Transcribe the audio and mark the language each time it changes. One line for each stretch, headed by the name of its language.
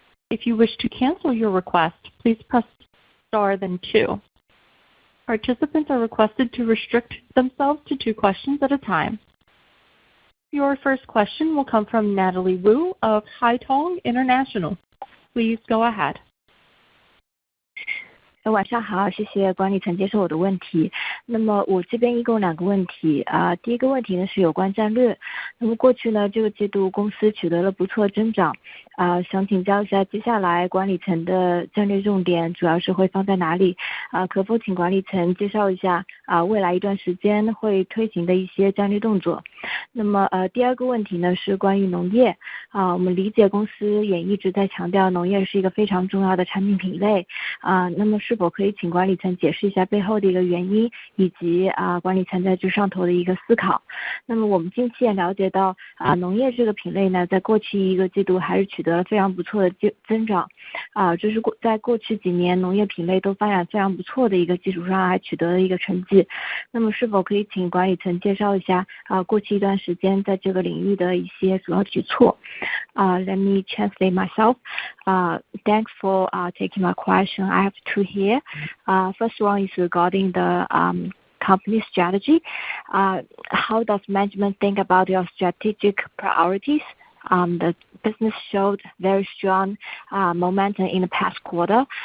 English: If you wish to cancel your request, please press star then 2. Participants are requested to restrict themselves to 2 questions at a time. Your first question will come from Natalie Wu of Haitong International. Please go ahead.
Chinese: 晚上好，谢谢管理层接受我的问题。那么我这边一共2个问题第一个问题呢是有关战略。那么过去呢这个季度公司取得了不错增长想请教一下，接下来管理层的战略重点主要是会放在哪里？可否请管理层介绍一下未来一段时间会推行的一些战略动作？那么第二个问题呢是关于农业。我们理解公司也一直在强调农业是一个非常重要的产品品类。那么是否可以请管理层解释一下背后的一个原因，以及管理层在这上头的一个思考？那么我们近期也了解到农业这个品类呢，在过去一个季度还是取得了非常不错的增长。就是在过去几年农业品类都发展非常不错的一个基础上，还取得了一个成绩。那么是否可以请管理层介绍一下过去一段时间在这个领域的一些主要举措？
English: Let me translate myself. Thanks for taking my question. I have two here. First one is regarding the company strategy. How does management think about your strategic priorities? The business showed very strong momentum in the past quarter.